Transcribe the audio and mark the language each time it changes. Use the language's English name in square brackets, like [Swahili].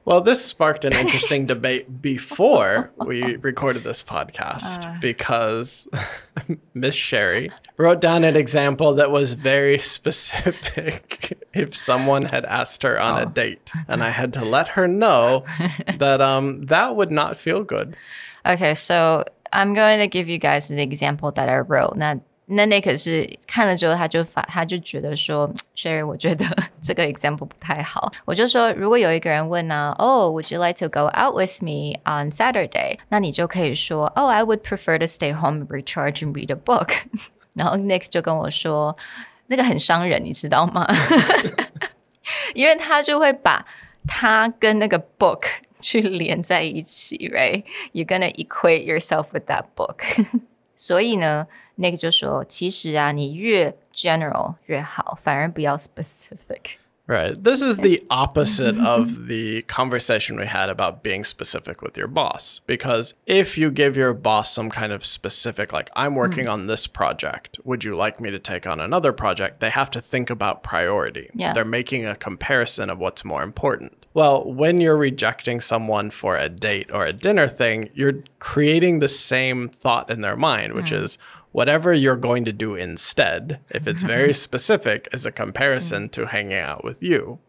[English] Well, this sparked an interesting debate before we recorded this podcast because Miss Sherry wrote down an example that was very specific if someone had asked her on a date. And I had to let her know that that would not feel good. Okay, so I'm going to give you guys an example that I wrote. [Chinese] 那 Nick 是看了之后他就觉得说 Sherry 我觉得这个 example 不太好。我就说如果有一个人问呢 [English] Oh, would you like to go out with me on Saturday? [Chinese] 那你就可以说 [English] Oh, I would prefer to stay home and recharge and read a book. [Chinese] 然后 Nick 就跟我说那个很伤人你知道吗？因为他就会把他跟那个 book 去连在一起 right? [English] You're gonna equate yourself with that book. [Chinese] 所以呢Nick 就说其实啊你越 general 越好反而不要 specific. [English] Right. This is the opposite of the conversation we had about being specific with your boss. Because if you give your boss some kind of specific, like, I'm working on this project, would you like me to take on another project? They have to think about priority. Yeah. They're making a comparison of what's more important. Well, when you're rejecting someone for a date or a dinner thing, you're creating the same thought in their mind, which is, whatever you're going to do instead, if it's very specific, is a comparison to hanging out with you.